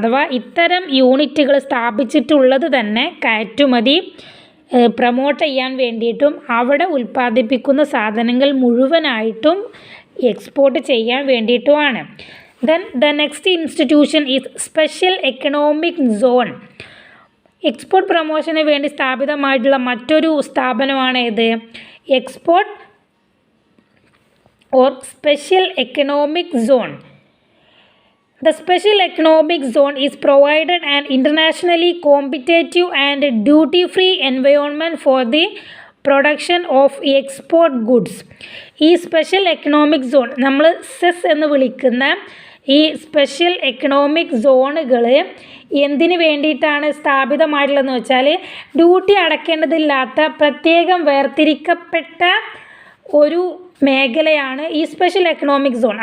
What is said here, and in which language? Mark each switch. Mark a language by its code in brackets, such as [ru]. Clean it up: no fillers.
[ml] അഥവാ ഇത്തരം യൂണിറ്റുകൾ സ്ഥാപിച്ചിട്ടുള്ളത് തന്നെ കയറ്റുമതി പ്രൊമോട്ട് ചെയ്യാൻ വേണ്ടിയിട്ടും അവിടെ ഉൽപ്പാദിപ്പിക്കുന്ന സാധനങ്ങൾ മുഴുവനായിട്ടും എക്സ്പോർട്ട് ചെയ്യാൻ വേണ്ടിയിട്ടുമാണ്. [en] Then the next institution is Special Economic Zone. [ml] Export പ്രൊമോഷന് വേണ്ടി സ്ഥാപിതമായിട്ടുള്ള മറ്റൊരു സ്ഥാപനമാണ് ഇത് export or special economic zone. [en] The Special Economic Zone is provided an internationally competitive and duty-free environment for the production of export goods. [ml] ഈ special economic zone, നമ്മൾ cess എന്ന് വിളിക്കുന്ന ഈ special economic സോണുകൾ എന്തിനു വേണ്ടിയിട്ടാണ് സ്ഥാപിതമായിട്ടുള്ളതെന്ന് വെച്ചാൽ ഡ്യൂട്ടി അടയ്ക്കേണ്ടതില്ലാത്ത പ്രത്യേകം വേർതിരിക്കപ്പെട്ട ഒരു മേഖലയാണ് ഈ സ്പെഷ്യൽ എക്കണോമിക് സോൺ.